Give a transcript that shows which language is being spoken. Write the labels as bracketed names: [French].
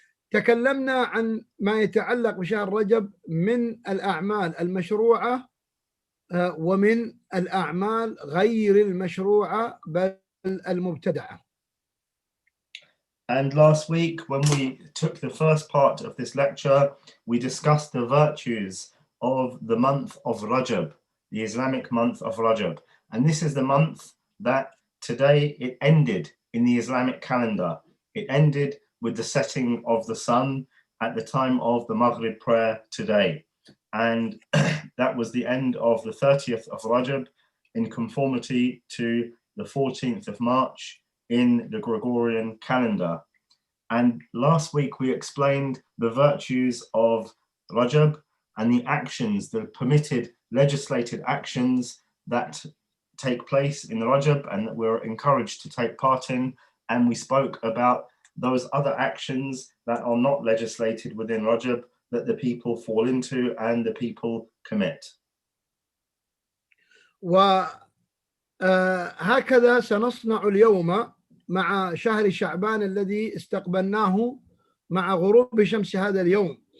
[Arabic] تكلمنا عن ما يتعلق بشهر رجب من الأعمال المشروعة ومن الأعمال غير المشروعة بل المبتدعة. [English] And last week, when we took the first part of this lecture, we discussed the virtues of the month of Rajab, the Islamic month of Rajab. And this is the month that today it ended in the Islamic calendar. It ended with the setting of the sun at the time of the Maghrib prayer today. And that was the end of the 30th of Rajab in conformity to the 14th of March in the Gregorian calendar. And last week we explained the virtues of Rajab and the actions, the permitted legislated actions that take place in the Rajab and that we're encouraged to take part in. And we spoke about those other actions that are not legislated within Rajab that the people fall into and the people commit. [Arabic] وهكذا سنصنع اليوم مع شهر شعبان الذي استقبلناه مع غروب شمس هذا اليوم.